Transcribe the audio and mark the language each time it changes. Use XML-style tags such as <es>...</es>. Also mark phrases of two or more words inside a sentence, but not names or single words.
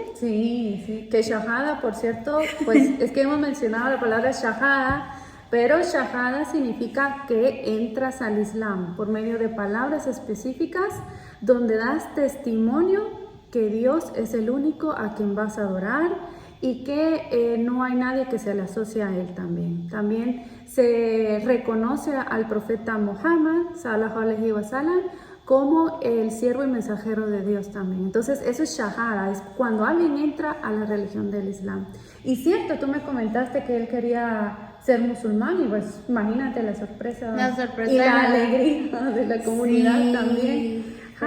<es>Sí, que shahada, por cierto, pues es que hemos mencionado la palabra shahada, pero shahada significa que entras al Islam por medio de palabras específicas donde das testimonio que Dios es el único a quien vas a adorar y que no hay nadie que se le asocie a Él también. También se reconoce al profeta Muhammad,</es> <ar>صلى الله عليه وسلم,</ar> <es>como el siervo y mensajero de Dios también. Entonces eso es shahada, es cuando alguien entra a la religión del Islam. Y cierto, tú me comentaste que él quería ser musulmán y pues imagínate la sorpresa y la alegría de la comunidad también.</es>